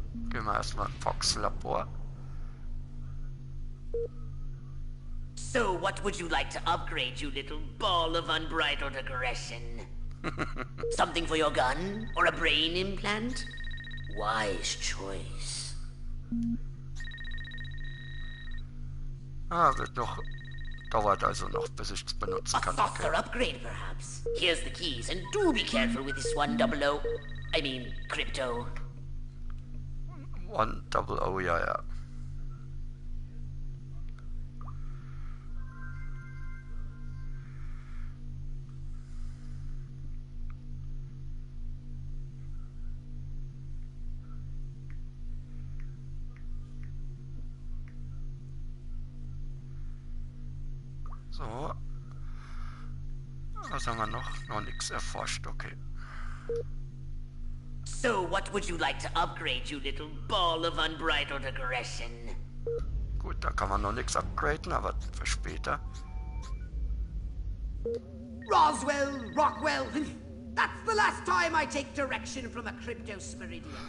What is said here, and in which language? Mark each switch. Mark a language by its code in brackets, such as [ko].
[de] Gehen wir erstmal ins Fox-Labor. [en] So what would you like to upgrade, you little ball of unbridled aggression? Something for your gun? Or a brain implant? Wise choice. [de] Wird noch... Dauert also noch, bis ich es benutzen [en] A [de] kann. [en] faster upgrade, perhaps. Here's the keys, and do be careful with this 100. I mean, crypto. [de] 100, ja, ja. So. Was haben wir noch? Noch nichts erforscht, okay. [en] So what would you like to upgrade, you little ball of unbridled aggression? [de] Gut, da kann man noch nichts upgraden, aber für später. [en] Roswell, Rockwell, that's the last time I take direction from a cryptosporidium.